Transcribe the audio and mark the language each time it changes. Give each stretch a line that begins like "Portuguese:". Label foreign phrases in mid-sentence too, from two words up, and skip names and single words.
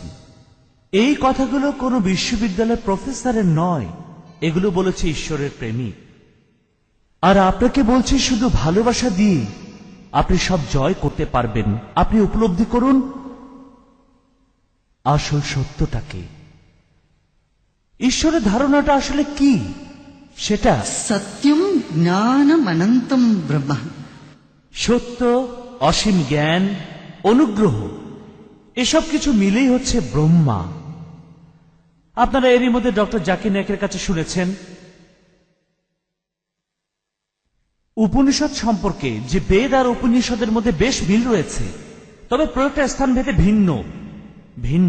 Bangla: এই কথাগুলো কোনো বিশ্ববিদ্যালয়ের প্রফেসরের নয়, এগুলো বলেছে ঈশ্বরের প্রেমিক। আর আপনাকে বলছি, শুধু ভালোবাসা দিয়ে আপনি সব জয় করতে পারবেন। আপনি উপলব্ধি করুন আসল সত্যটাকে। ঈশ্বরের ধারণাটা আসলে কি, সেটা
Sanskrit: सत्यम ज्ञानम अनंतम ब्रह्म।
Bangla: সত্য, অসীম জ্ঞান, অনুগ্রহ, এসব কিছু মিলেই হচ্ছে ব্রহ্মা। আপনারা এরই মধ্যে ডক্টর জাকির নায়েকের কাছে শুনেছেন উপনিষদ সম্পর্কে, যে বেদ আর উপনিষদের মধ্যে বেশ মিল রয়েছে, তবে প্রয়োগটা স্থান ভেদে ভিন্ন ভিন্ন।